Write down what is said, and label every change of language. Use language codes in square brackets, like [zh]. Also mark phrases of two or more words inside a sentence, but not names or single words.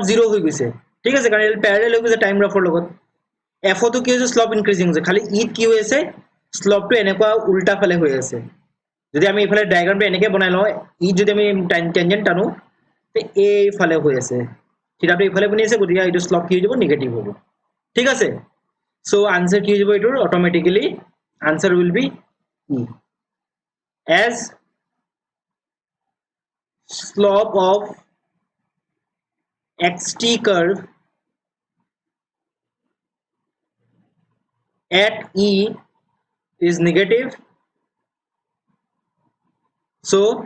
[as] 0 হৈ গৈছে ঠিক আছে কাৰণ এল প্যাৰেলাল হৈ গৈছে টাইম গ্ৰাফৰ লগত f তো কি হৈছে [en] slope increasing [as] হৈছে খালি e কি হৈ আছে স্লোপ টু এনেকুৱা উল্টা ফালে হৈ আছে যদি আমি ইফালে ডায়াগ্ৰামটো এনেকৈ বনাই লওঁ ই যদি আমি টেনজেন্ট টানো তে এই ফালে হৈ আছে থিটাটো ইফালে বনি আছে গতিকে এইটো স্লোপ কি হৈ যাব নেগেটিভ হ'ব ঠিক আছে সো আনসার কি হৈ যাব এটোৰ অটোমেটিক্যালি [en] answer will be e as slope of xt curve at e is negative so